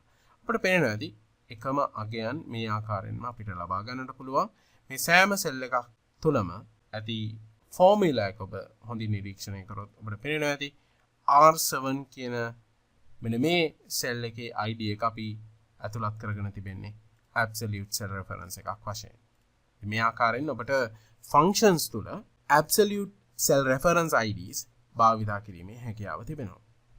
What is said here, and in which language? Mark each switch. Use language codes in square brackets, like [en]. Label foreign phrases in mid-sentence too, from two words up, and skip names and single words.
[si] අපිට පේනවා ඇති එකම අගයන් මේ ආකාරයෙන්ම අපිට ලබා ගන්නට පුළුවන්. මේ සෑම cell එකක් තුලම ඇති formula එක ඔබ හොඳින් නිරීක්ෂණය කරොත් ඔබට පේනවා ඇති R7 කියන මෙන්න මේ cell එකේ ID එක අපි ඇතුළත් කරගෙන තිබෙන්නේ [en] absolute cell reference [si] එකක් වශයෙන්. මේ ආකාරයෙන් ඔබට functions තුල [en] absolute cell reference IDs [si] භාවිත කිරීමේ හැකියාව තිබෙනවා.